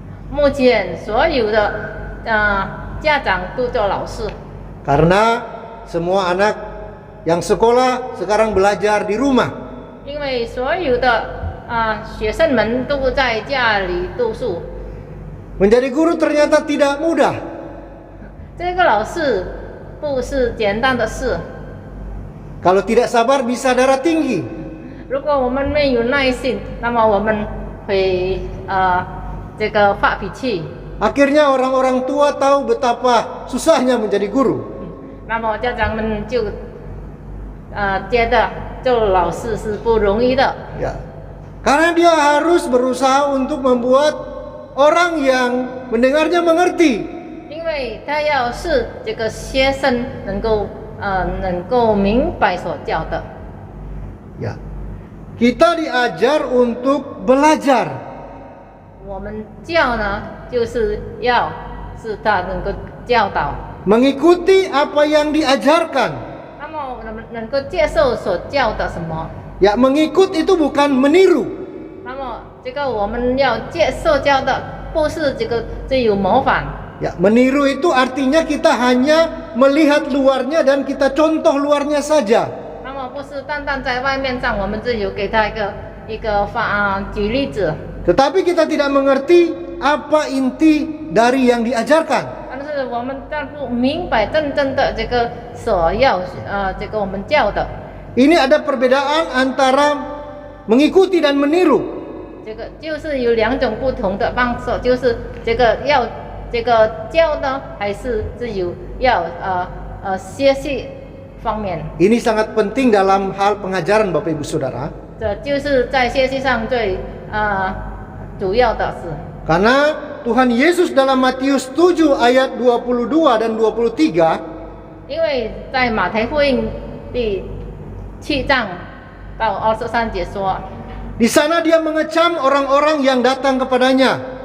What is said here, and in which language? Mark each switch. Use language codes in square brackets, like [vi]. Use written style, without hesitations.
[zh] 目前所有的家长都做老师， [id] Karena semua anak yang sekolah sekarang belajar di rumah. [zh] 因为所有的学生们都在家里读书。 [id] Menjadi guru ternyata tidak mudah. [zh] 这个老师不是简单的事。 [id] Kalau tidak sabar bisa darah tinggi. [zh] 如果我们没有耐心，那么我们会这个发脾气。 [id] Akhirnya orang-orang tua tahu betapa susahnya menjadi guru. [zh] 那么家长们就觉得做老师是不容易的。 [id] Ya. Karena dia harus berusaha untuk membuat orang yang mendengarnya mengerti. [zh] 因为他要是这个学生能够明白所教的。 [id] Ya. Kita diajar untuk belajar. [zh] 我们教呢，就是要是他能够教导， [id] Mengikuti apa yang diajarkan. [zh] 那么能够接受所教的什么？ [id] Ya, mengikut itu bukan meniru. [zh] 那么这个我们要接受教的，不是只有模仿。 [id] Ya, meniru itu artinya kita hanya melihat luarnya dan kita contoh luarnya saja. [zh] 那么不是单单在外面上，我们只有给他一个举例子， [id] Tetapi kita tidak mengerti apa inti dari yang diajarkan. [zh] 但是我们但不明白真正的这个所要这个我们教的， [id] Ini ada perbedaan antara mengikuti dan meniru. [zh] 这个就是有两种不同的方式，就是这个要这个教呢，还是只有要学习方面， [id] Ini sangat penting dalam hal pengajaran Bapak Ibu Saudara. [zh] 这就是在学习上最主要的是。 [id] Karena Tuhan Yesus dalam Matius 7 ayat 22 dan 23, [zh] 因为在马太福音第7章到23节说， [id] di sana dia mengecam orang-orang yang datang kepadanya